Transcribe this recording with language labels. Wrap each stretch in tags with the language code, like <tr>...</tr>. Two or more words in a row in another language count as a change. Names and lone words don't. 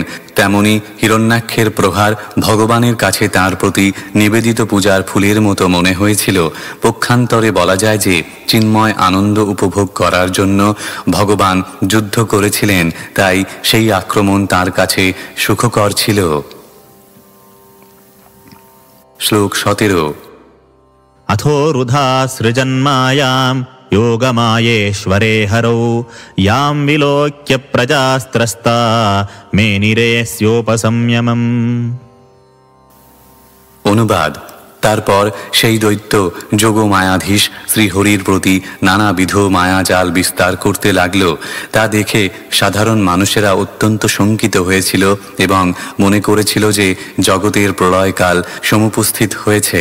<bn>তেমনি হিরণ্যাক্ষের প্রহার ভগবানের কাছে তার প্রতি নিবেদিত পূজার ফুলের মতো মনে হয়েছিল। পক্ষান্তরে বলা যায় যে চিন্ময় আনন্দ উপভোগ করার জন্য ভগবান যুদ্ধ করেছিলেন, তাই সেই আক্রমণ তার কাছে সুখকর ছিল। শ্লোক 17।</bn> <sa>अथोरुधा सृजन्मायाम् योगमायेश्वरे हरौ यां विलोक्य प्रजास्त्रस्ता मेनिरेस्योपसंयमम्।</sa> <bn>অনুবাদ। তারপর সেই দৈত্য যোগমায়াধীশ শ্রীহরির প্রতি নানাবিধ মায়াজাল বিস্তার করতে লাগল। তা দেখে সাধারণ মানুষেরা অত্যন্ত শঙ্কিত হয়েছিল এবং মনে করেছিল যে জগতের প্রলয়কাল সমুপস্থিত হয়েছে।</bn>